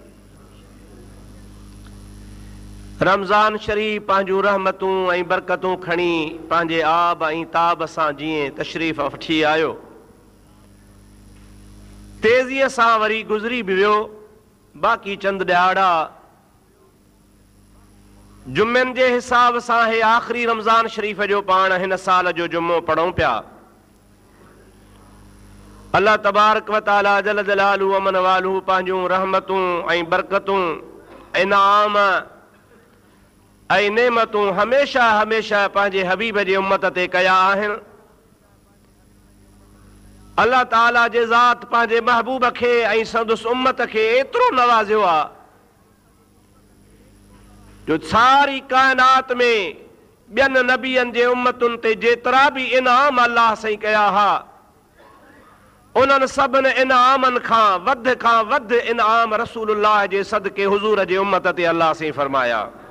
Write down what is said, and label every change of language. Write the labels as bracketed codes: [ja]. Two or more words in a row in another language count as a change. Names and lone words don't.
[sd] रमज़ान शरीफ़ पंहिंजूं रहमतूं ऐं बरकतूं खणी पंहिंजे आब ऐं ताब सां जीअं तशरीफ़ वठी आयो, तेज़ीअ सां वरी गुज़री बि वियो। बाक़ी चंद ॾियारा जुम्मनि जे हिसाब सां हे आख़िरी रमज़ान शरीफ़ जो पाण हिन साल जो जुम्मो पढ़ूं पिया। अल्लाह [ar] تبارك وتعالى جل جلاله [sd] अमन वालहू पंहिंजूं रहमतूं ऐं बरकतूं, इनाम ऐं नेमतूं हमेशह हमेशह पंहिंजे हबीब जे उम्मत ते कया आहिनि। अल्लाह ताला जे ज़ात पंहिंजे महबूब खे ऐं संदसि उम्मत खे एतिरो नवाज़ियो आहे जो सारी काइनात में ॿियनि नबियनि जे उम्मतुनि ते जेतिरा बि इनाम अल्लाह साईं कया हुआ, उन्हनि सभिनि इनामनि खां वधि इनाम रसूलुल्लाह जे सदके हुज़ूर जे उम्मत ते अल्लाह साईं फरमाया।